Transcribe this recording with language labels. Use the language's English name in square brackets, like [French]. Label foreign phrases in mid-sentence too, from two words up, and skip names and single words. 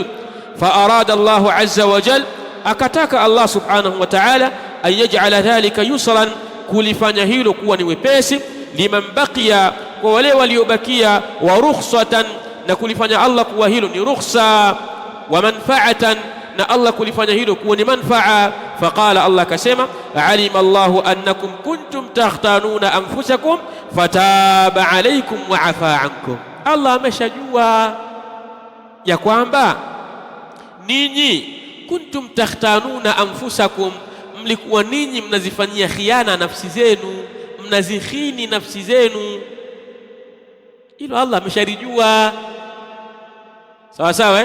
[Arabic] فأراد الله عز وجل, [Swahili] akataka Allah [Arabic] سبحانه وتعالى أن يجعل ذلك يسرا, [Swahili] kulifanya hilo kuwa ni wepesi, [Arabic] لمن بقي, [Swahili] kwa wale waliobakia, [Arabic] ورخصة, [Swahili] na kulifanya Allah kuwa hilo ni rukhsa, [Arabic] ومنفعة, [Swahili] na Allah kulifanya hilo kuwa ni manfa'a. Faqala, Allah kasema, [Arabic] علم الله أنكم كنتم تختانون أنفسكم فتاب عليكم وعفا عنكم, [Swahili] Allah ameshajua ya kwamba ninyi [Arabic] كنتم تختانون أنفسكم, [Swahili] mlikuwa ninyi mnazifanyia khiana nafsi zenu, mnazikhini nafsi zenu. Hilo Allah ameshalijua, sawa sawa.